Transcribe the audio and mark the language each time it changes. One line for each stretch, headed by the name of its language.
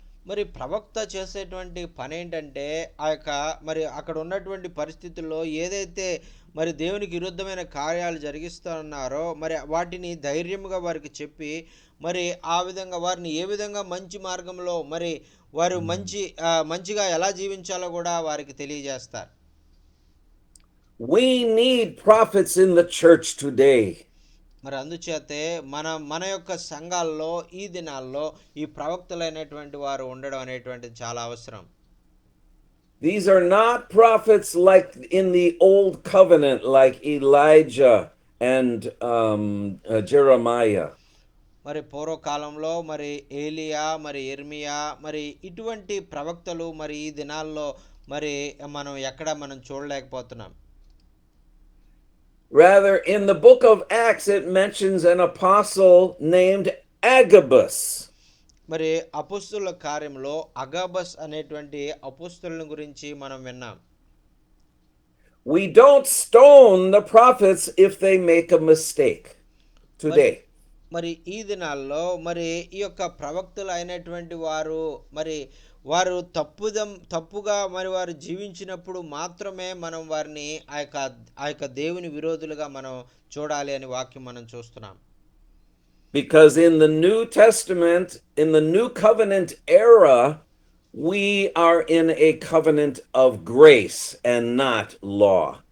Telugu: మరి ప్రవక్త చేసేటువంటి పని ఏంటంటే ఆ యొక్క మరి అక్కడ ఉన్నటువంటి పరిస్థితుల్లో ఏదైతే మరి దేవునికి విరుద్ధమైన కార్యాలు జరిగిస్తున్నారో మరి వాటిని ధైర్యంగా వారికి చెప్పి మరి ఆ విధంగా వారిని ఏ విధంగా మంచి మార్గంలో మరి వారు మంచిగా ఎలా జీవించాలో కూడా వారికి తెలియజేస్తారు.
English: We need prophets in the church today.
Telugu: మరి అందుచేతే మన యొక్క సంఘాల్లో ఈ దినాల్లో ఈ ప్రవక్తలైనటువంటి వారు ఉండడం అనేటువంటిది చాలా అవసరం.
English: These are not prophets like in the old covenant, like Elijah and Jeremiah.
Telugu: మరి పూర్వకాలంలో మరి ఏలియా, మరి ఇర్మియా, మరి ఇటువంటి ప్రవక్తలు మరి ఈ దినాల్లో మరి మనం చూడలేకపోతున్నాం.
English: Rather, in the book of Acts, it mentions an apostle named Agabus.
Telugu: మరి అపోస్తలుల కార్యంలో అగాబస్ అనేటువంటి అపోస్తలుని గురించి మనం విన్నాం.
English: We don't stone the prophets if they make a mistake today.
Telugu: మరి ఈ దినాల్లో మరి ఈ యొక్క ప్రవక్తలు అయినటువంటి వారు మరి వారు తప్పుగా మరి వారు జీవించినప్పుడు మాత్రమే మనం వారిని ఆ యొక్క దేవుని విరోధులుగా మనం చూడాలి అని వాక్యం మనం చూస్తున్నాం.
English: Because in the New Testament, in the New Covenant era, we are in a covenant of grace and not law.